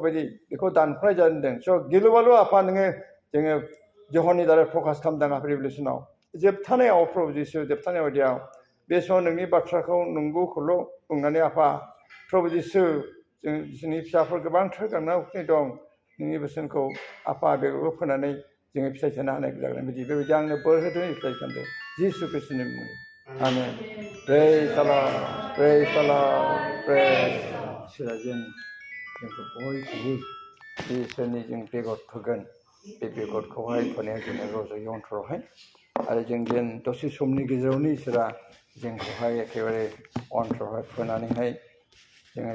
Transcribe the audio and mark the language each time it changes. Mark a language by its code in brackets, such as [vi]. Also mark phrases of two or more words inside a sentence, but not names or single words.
[brx] बायदि बेखौ दानख'नाय जादों स' गिलुबालु आफा नोङो जोङो जहननि दारै फकास खालामदों आफा रिभलिउसनाव जोबथानायाव प्रभु जिसु जोबथानाय बायदियाव बे समाव नोंनि बाथ्राखौ नंगौखौल' बुंनानै आफा प्रभु जिसु जोंनि फिसाफोर गोबांथार गांनाय दं नोंनि बोसोनखौ आफा बेगरखौ फोनानै जोङो फिथाइ थानो हानाय जागोन बेबायदि आंनो बोर होदों फिथाइ खालामदों जिसु ख्रीष्टनि मुङै आमेन [en] praise the Lord praise the Lord [brx] प्रेज इसोरा जोंखौ बयखौबो इसोरनि जों बेगर फोगोन बे बेगरखौहाय फोनाया जोंना रज'यो अन्तरावहाय आरो जों जेन दसे समनि गेजेरावनो इसोरा जोंखौहाय एखेबारे अन्तरावहाय फोनानैहाय जोङो